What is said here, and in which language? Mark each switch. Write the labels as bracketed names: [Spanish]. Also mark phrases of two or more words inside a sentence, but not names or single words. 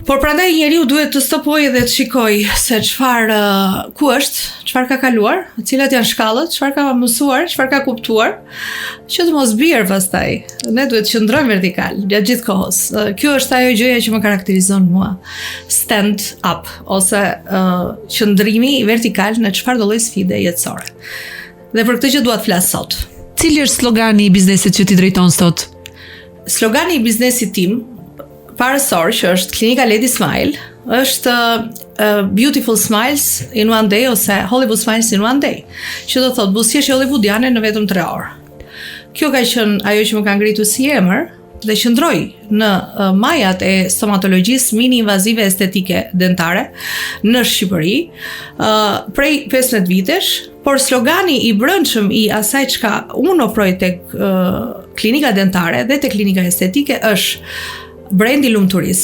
[Albanian] Por prandaj njeriu duhet të stopojë dhe të shikojë se ku është, çfarë ka kaluar, cilat janë shkallët, çfarë ka mësuar, çfarë ka kuptuar, që të mos bjerë pastaj. Ne duhet të qëndrojmë vertikal gjatë gjithë kohës. Kjo është ajo gjëja që më karakterizon mua. [English] Stand up [Albanian] ose qëndrimi vertikal në çfarëdo lloj sfide jetësore. Dhe për këtë që dua të flas sot. Cili është slogani i biznesit që ti drejton sot? Slogani i biznesit tim parësor, që është Klinika Lady Smile, është [English] Beautiful Smiles in one day [Albanian] ose [English] Hollywood Smiles in one day, [Albanian] që do thotë buzëqeshje hollywoodiane në vetëm 3 orë. Kjo ka qenë ajo që më ka ngritur si emër dhe qëndroj në majat e stomatologjisë mini-invazive estetike dentare në Shqipëri prej 15 vitesh, por slogani i brendshëm i asaj çka unë ofroj tek klinika dentare dhe tek klinika estetike është brendi lumturisë.